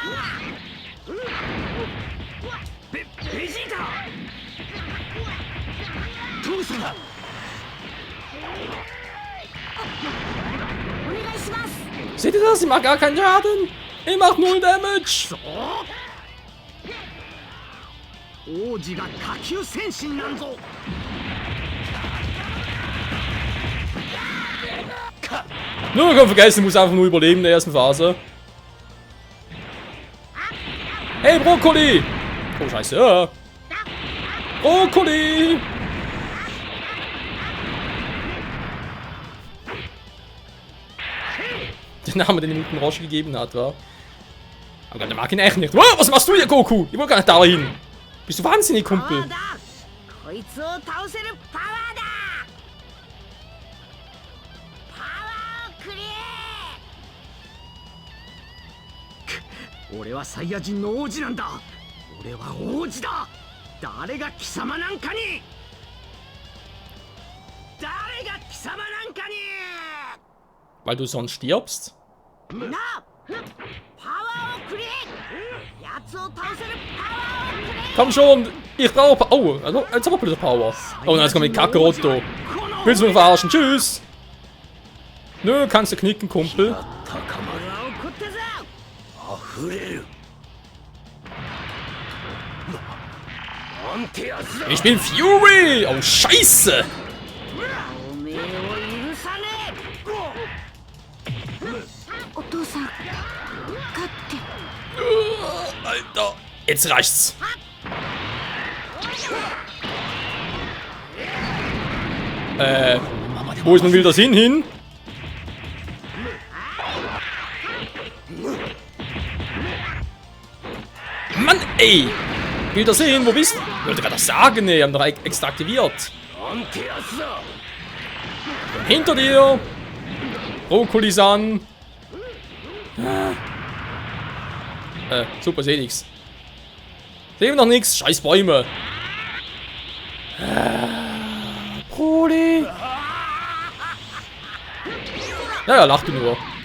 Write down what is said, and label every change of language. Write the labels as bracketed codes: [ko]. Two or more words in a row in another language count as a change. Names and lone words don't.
[de] Seht ihr das? Ich mach gar keinen Schaden. Ich mach 0 Damage. [ja] 王子が下級戦士になるぞ [de] Nur komm, vergessen, ich muss einfach nur überleben in der ersten Phase. Hey, Brokkoli! Oh, scheiße. Ja. Brokkoli! Der Name, den ihm Roche gegeben hat, war. Aber der mag ihn echt nicht. Wow, was machst du hier, Goku? Ich wollte gar nicht dahin. Bist du wahnsinnig, Kumpel? [ja] こいつを倒せるパワーだ。パワーをくれ。俺はサイヤ人の王子なんだ俺は王子だ誰が貴様なんかに誰が貴様なんかに [de] Weil du sonst stirbst? [ja] なあ、パワーをくれ。奴を倒せるパワーをくれ。 [de] Komm schon! Ich brauche. Oh, also, jetzt aber blöde Power. Oh, nein, jetzt kommt die Kakaroto. Willst du mich verarschen? Tschüss! Nö, kannst du knicken, Kumpel. [ja] 溢れるなんてやつだ [de] Ich bin Fury! Oh, Scheiße! [ja] おめえを許さねえ。お父さん、勝って。 [de] Alter, jetzt reicht's. Wo ist nun wieder der Sinn hin? Mann, ey! Will der sehen, wo bist du? Ich wollte gerade sagen, ey, haben doch extra aktiviert. [ja] なんてやつだ [de] Hinter dir! Brokkoli-san. Super, seh nix. Sehen wir noch nix. Scheiß Bäume. Brokkoli. Naja, lach du nur.